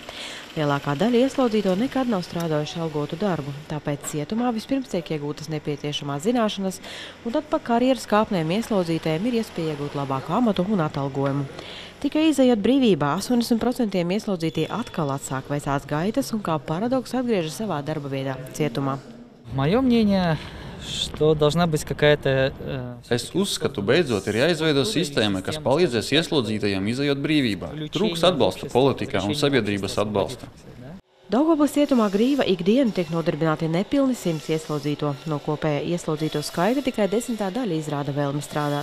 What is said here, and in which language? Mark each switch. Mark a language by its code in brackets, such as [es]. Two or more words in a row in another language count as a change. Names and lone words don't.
[lv] Lielākā daļa ieslodzīto nekad nav strādājuši algotu darbu, tāpēc cietumā vispirms tiek iegūtas nepieciešamās zināšanas, un tad pa karjeras kāpnēm ieslodzītajiem ir iespēja iegūt labāku amatu un atalgojumu. Tikai izejot brīvībā, 80% ieslodzītie atkal atsāk vecās gaitas un kā paradoks atgriežas savā darba vietā cietumā. [ru] Моё мнение, что должна быть какая-то... [lv] Es uzskatu, beidzot ir jāizveido sistēma, kas palīdzēs ieslodzītajiem izejot brīvībā. Trūks atbalsta politikā un sabiedrības atbalsta. Daugavpils cietumā Grīva ikdienu tiek nodarbināti nepilni 100 ieslodzīto. No kopējā ieslodzīto skaita tikai 10. daļa izrāda vēlmi strādāt.